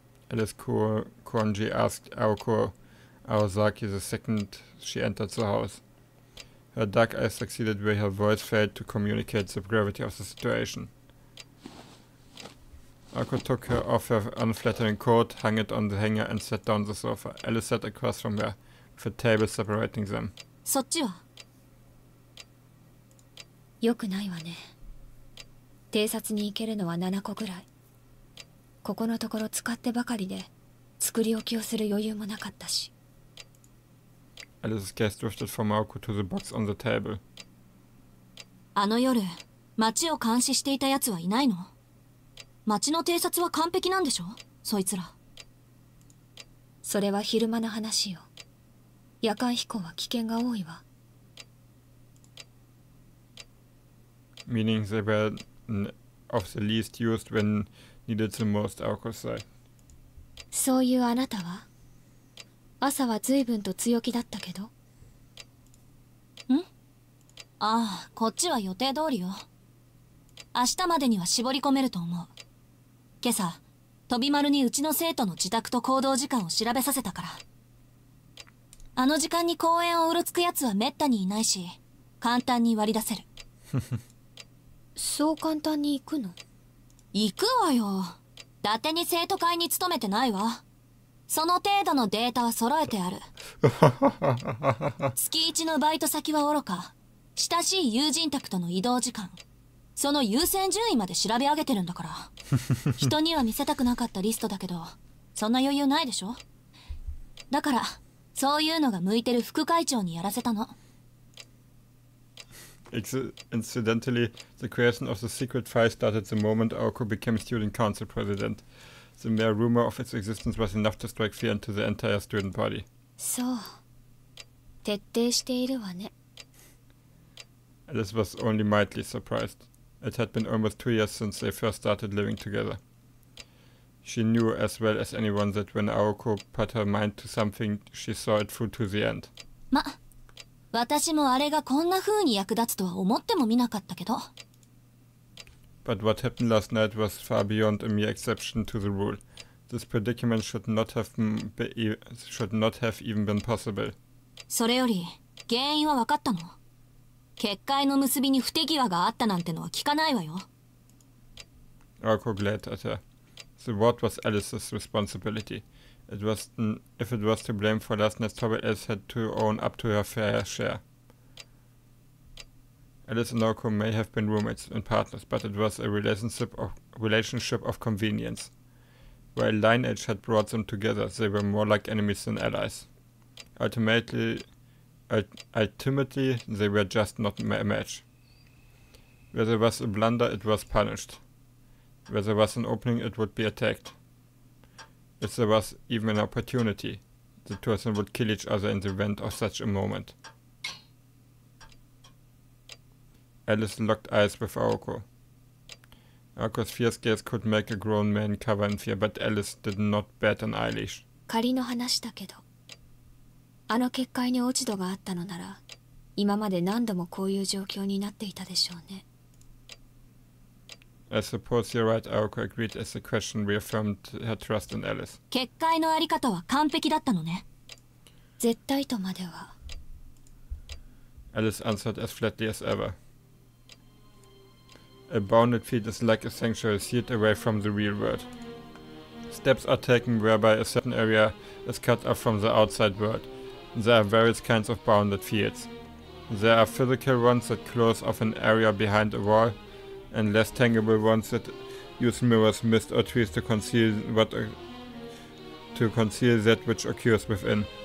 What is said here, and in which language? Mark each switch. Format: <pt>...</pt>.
<en>Alice Kuronji asked Aoko Aosaki the second she entered the house. Her dark eyes succeeded where her voice failed to communicate the gravity of the situation. Aoko took her off her unflattering coat, hung it on the hanger, and sat down on the sofa. Alice sat across from her, with a table separating them.</en> <ja>そっちはよくないわね。偵察に行けるのは7個ぐらい。ここのところ使ってばかりで作り置きをする余裕もなかったし。</ja> <en>Alice's gaze drifted from Aoko to the box on the table.</en> <ja>あの夜、町を監視していた奴はいないの？町の偵察は完璧なんでしょ？そいつら。それは昼間の話よ。夜間飛行は危険が多いわ。</ja> <en>Meaning they were of the least used when needed the most, Aoko said.</en> <ja>そういうあなたは朝は随分と強気だったけど。ん？ああ、こっちは予定通りよ。明日までには絞り込めると思う。今朝、飛び丸にうちの生徒の自宅と行動時間を調べさせたから。あの時間に公園をうろつくやつはめったにいないし、簡単に割り出せる。そう簡単に行くの？行くわよ。伊達に生徒会に勤めてないわ。その程度のデータは揃えてある。月1のバイト先はおろか、親しい友人宅との移動時間、その優先順位まで調べ上げてるんだから。人には見せたくなかったリストだけど、そんな余裕ないでしょ？だから、そういうのが向いてる副会長にやらせたの。</ja> <en>Incidentally, the creation of the secret file started the moment Aoko became student council president. The mere rumor of its existence was enough to strike fear into the entire student body.</en> <ja>そう。徹底しているわね。</ja> <en>Alice was only mildly surprised. It had been almost 2 years since they first started living together. She knew as well as anyone that when Aoko put her mind to something, she saw it through to the end.</en> <ja>ま、私もあれがこんな風に役立つとは思ってもみなかったけど。</ja> <en>But what happened last night was far beyond a mere exception to the rule. This predicament should not have even been possible.</en> <ja>それより、原因は分かったの？結界の結びに不手際があったなんてのは聞かないわよ。</ja> <en>Aoko glared at her. The ward was Alice's responsibility. If it was to blame for last night's trouble, Alice had to own up to her fair share. Alice and Aoko may have been roommates and partners, but it was a relationship of convenience. While lineage had brought them together, they were more like enemies than allies. Ultimately, they were just not a match. Where there was a blunder, it was punished. Where there was an opening, it would be attacked. If there was even an opportunity, the two of them would kill each other in the event of such a moment. Alice locked eyes with Aoko. Aoko's fierce gaze could make a grown man cower in fear, but Alice did not bat an eyelash.</en> <ja>仮の話だけど、あの結界に落ち度があったのなら、今まで何度もこういう状況になっていたでしょうね。</ja> <en>I suppose you're right, Aoko agreed as the question reaffirmed her trust in Alice.</en> <ja>結界のあり方は完璧だったのね。絶対とまでは。</ja> <en>Alice answered as flatly as ever. A bounded field is like a sanctuary sealed away from the real world. Steps are taken whereby a certain area is cut off from the outside world. There are various kinds of bounded fields. There are physical ones that close off an area behind a wall, and less tangible ones that use mirrors, mist, or trees to conceal that which occurs within.</en>